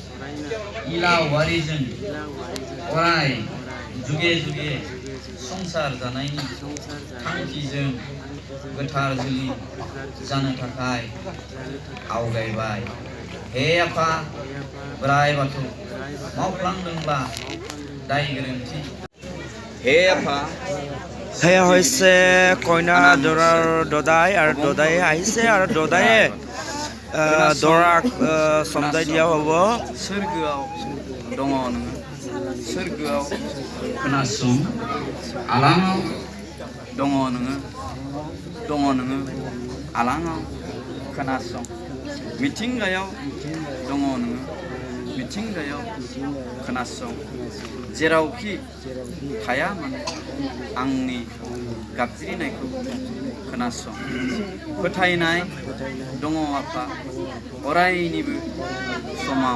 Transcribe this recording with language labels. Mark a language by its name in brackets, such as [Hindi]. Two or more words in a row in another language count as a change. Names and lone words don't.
[Bodo] इला औवारिजों अराय जुगे जुगे संसार जानायनि थांखिजों गोथार जुलि जानो थाखाय आवगायबाय हे आफा बोराइ बाथौ मावफ्लांदोंब्ला दाय गोरोन्थि हे आफा [Assamese] সেয়া হৈছে কইনা দৰাৰ দদাই আৰু দদায়ে আহিছে আৰু দদায়ে দৰাক চমজাই দিয়া হ'ব [Bodo] सोरगोआव दङ नोङो सोरगोआव खोनासं आलाङाव दङ नोङो आलाङाव खोनासं मिथिंगायाव दङ नोङो मिथिंगायाव खोनासं जेरावखि थाया मानो आंनि गाबज्रिनायखौ खोनासं फोथायनाय दङ आफा अरायनिबो समाव